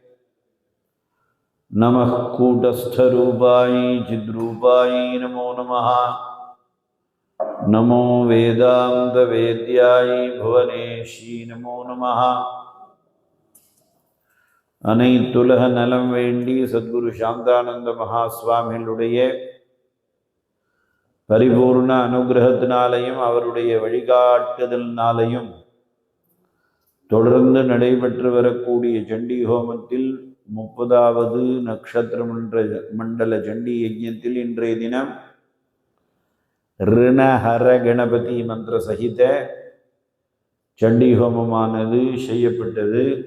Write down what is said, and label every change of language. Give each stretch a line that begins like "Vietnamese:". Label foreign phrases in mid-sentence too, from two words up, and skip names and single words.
Sanskrit: नमः कूटस्थरूपाय चिद्रूपाय नमो नमः। नमो वेदान्तवेद्याय भुवनेशी नमो नमः।
Tamil: अनैतुलह नலம் வேண்டி சத்குரு சாந்தானந்த மகாஸ்வாமிகளுடைய பரிபூர்ண அனுகிரகத்தினாலையும் அவருடைய வழிகாட்டுதலினாலையும் தொடர்ந்து நடைபெற்று வரக்கூடிய சண்டி ஹோமத்தில் 30வது நட்சத்திர மண்டல சண்டி யஜ்ஞத்தில் இன்றைய தினம் ரிணஹர கணபதி மந்திர சகித சண்டி ஹோமமானது செய்யப்பட்டது.